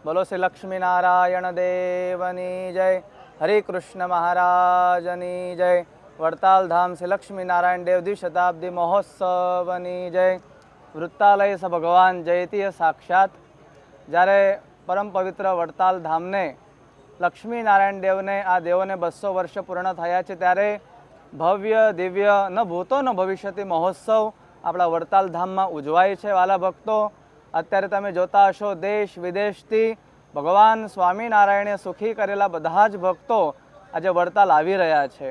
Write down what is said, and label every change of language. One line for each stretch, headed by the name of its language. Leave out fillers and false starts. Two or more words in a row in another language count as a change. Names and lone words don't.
Gujarati: બોલો શ્રી લક્ષ્મી નારાયણ દેવની જય। હરે કૃષ્ણ મહારાજની જય। વડતાલ ધામ શ્રી લક્ષ્મી નારાયણ દેવ દ્વિશતાબ્દી મહોત્સવની જય।
Sanskrit: वृत्तालय स भगवान जयती साक्षात
Gujarati: જ્યારે પરમ પવિત્ર વડતાલ ધામને લક્ષ્મી નારાયણ દેવને આ દેવોને 200 વર્ષ પૂર્ણ થયા છે ત્યારે ભવ્ય દિવ્ય ન ભૂતો ન ભવિષ્યતિ મહોત્સવ આપણા વડતાલ ધામમાં ઉજવાય છે। વાલા ભક્તો, અત્યારે તમે જોતા હશો દેશ વિદેશથી ભગવાન સ્વામિનારાયણે સુખી કરેલા બધા જ ભક્તો આજે વડતાલ આવી રહ્યા છે।